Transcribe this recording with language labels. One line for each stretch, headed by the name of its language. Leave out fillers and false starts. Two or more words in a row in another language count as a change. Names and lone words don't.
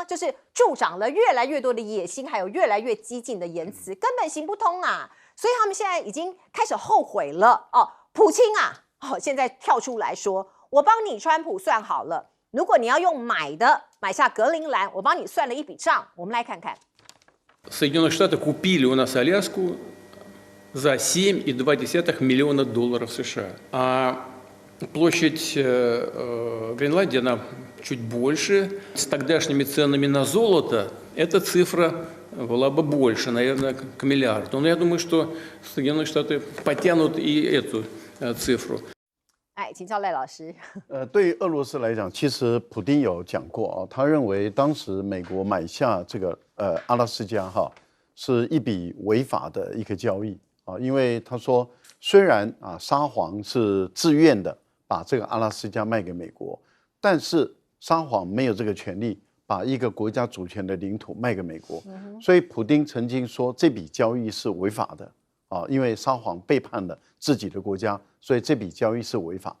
Chinese: 就是助长了越来越多的野心，还有越来越激进的言辞，根本行不通所以他们现在已经开始后悔了普京现在跳出来说，我帮你川普算好了，如果你要用买下格陵兰，我帮你算了一笔账。我们来看看。
Russian: Соединенные Штаты купили у нас Аляску за $7,2 миллиона США. А Площадь Гренландии, она чуть больше. С тогдашними ценами на золото эта цифра была бы больше, наверное, к миллиарду. Но я думаю, что Соединенные Штаты потянут и эту цифру.
Chinese: 哎，请教赖老师。对于俄罗斯来讲，其实普丁有讲过啊，他认为当时美国买下这个阿拉斯加是一笔违法的一个交易啊，因为他说虽然沙皇是自愿的把这个阿拉斯加卖给美国，但是沙皇没有这个权利把一个国家主权的领土卖给美国，所以普丁曾经说这笔交易是违法的啊，因为沙皇背叛了自己的国家，所以这笔交易是违法。